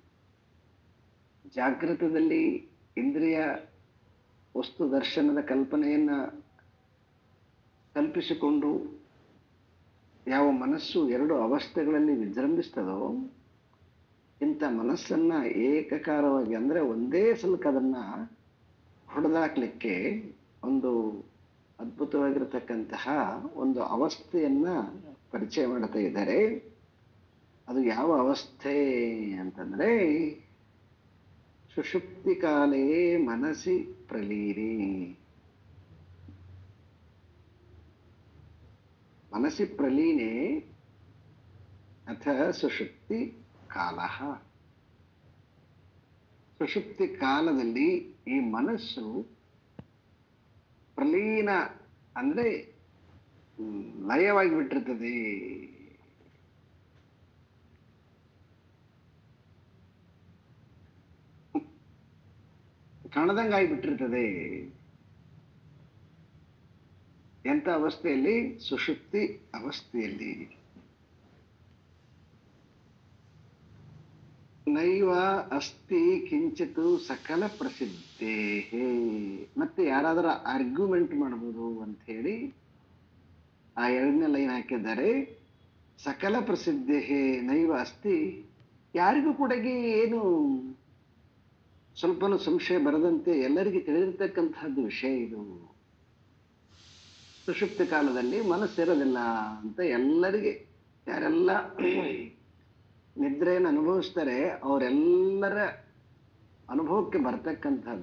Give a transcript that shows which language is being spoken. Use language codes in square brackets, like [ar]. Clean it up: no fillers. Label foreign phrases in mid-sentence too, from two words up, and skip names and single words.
[kn] ಜಾಗೃತದಲ್ಲಿ ಇಂದ್ರಿಯ ವಸ್ತು ದರ್ಶನದ ಕಲ್ಪನೆಯನ್ನ ಕಲ್ಪಿಸಿಕೊಂಡು ಯಾವ ಮನಸ್ಸು ಎರಡು ಅವಸ್ಥೆಗಳಲ್ಲಿ ವಿಜೃಂಭಿಸ್ತದೋ ಇಂಥ ಮನಸ್ಸನ್ನ ಏಕಕಾರವಾಗಿ ಅಂದ್ರೆ ಒಂದೇ ಸಲಕ್ಕೆ ಅದನ್ನ ಹೊಡೆದಾಕ್ಲಿಕ್ಕೆ ಒಂದು ಅದ್ಭುತವಾಗಿರತಕ್ಕಂತಹ ಒಂದು ಅವಸ್ಥೆಯನ್ನ ಪರಿಚಯ ಮಾಡ್ತಾ ಇದ್ದಾರೆ. ಅದು ಯಾವ ಅವಸ್ಥೆ ಅಂತಂದ್ರೆ [sa] ಸುಷುಪ್ತಿ ಕಾಲೇ ಮನಸಿ ಪ್ರಲೀನೆ. ಮನಸಿ ಪ್ರಲೀನೆ ಅಥ ಸುಷುಪ್ತಿ ಕಾಲ. [kn] ಸುಷುಪ್ತಿ ಕಾಲದಲ್ಲಿ ಈ ಮನಸ್ಸು ಪ್ರಲೀನ ಅಂದ್ರೆ ಲಯವಾಗಿ ಬಿಟ್ಟಿರ್ತದೆ. ಕಾಣದಂಗಾಗಿಬಿಟ್ಟಿರ್ತದೆ. ಎಂಥ ಅವಸ್ಥೆಯಲ್ಲಿ? ಸುಷುಪ್ತಿ ಅವಸ್ಥೆಯಲ್ಲಿ. [sa] ನೈವ ಅಸ್ತಿ ಕಿಂಚಿತ್ ಸಕಲ ಪ್ರಸಿದ್ಧೇ. [kn] ಮತ್ತೆ ಯಾರಾದರೂ ಆರ್ಗ್ಯುಮೆಂಟ್ ಮಾಡ್ಬೋದು ಅಂತ ಹೇಳಿ ಆ ಎರಡನೇ ಲೈನ್ ಹಾಕಿದ್ದಾರೆ. [sa] ಸಕಲ ಪ್ರಸಿದ್ಧೇ ನೈವ ಅಸ್ತಿ. [kn] ಯಾರಿಗೂ ಕೂಡ ಏನು ಸ್ವಲ್ಪನೂ ಸಂಶಯ ಬರದಂತೆ ಎಲ್ಲರಿಗೂ ತಿಳಿದಿರ್ತಕ್ಕಂತಹದ್ದು ವಿಷಯ ಇದು. ಸುಷುಪ್ತಿ ಕಾಲದಲ್ಲಿ ಮನಸ್ಸಿರೋದಿಲ್ಲ ಅಂತ ಎಲ್ಲರಿಗೆ, ಯಾರೆಲ್ಲ ನಿದ್ರೆಯನ್ನು ಅನುಭವಿಸ್ತಾರೆ ಅವರೆಲ್ಲರ ಅನುಭವಕ್ಕೆ ಬರ್ತಕ್ಕಂಥದ್ದು.